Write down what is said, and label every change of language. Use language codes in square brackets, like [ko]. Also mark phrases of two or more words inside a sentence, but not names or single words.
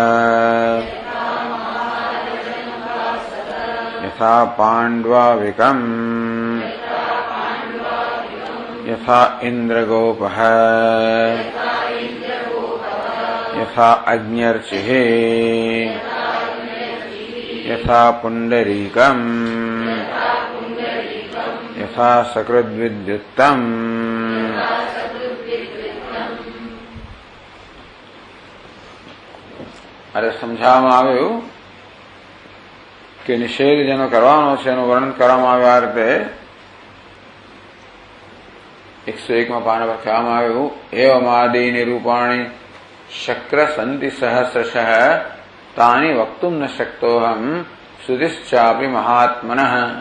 [sa] यथा पाण्ड्वाविकम् यथा इन्द्रगोपः यथा अग्न्यर्चिः यथा पुण्डरीकम् यथा सकृद्विद्युत्तम् [gu] અરે સમજાવવામાં આવ્યું કે નિષેધ જેનો કરવાનો છે એનું વર્ણન કરવામાં આવ્યું. આ રીતે 101માં પાના પર કહેવામાં આવ્યું [sa] एवमादि निरूपाणी शक्र संति सहस्रशः तानी वक्तुम न शक्तोहम श्रुतिश्चापी महात्मनः.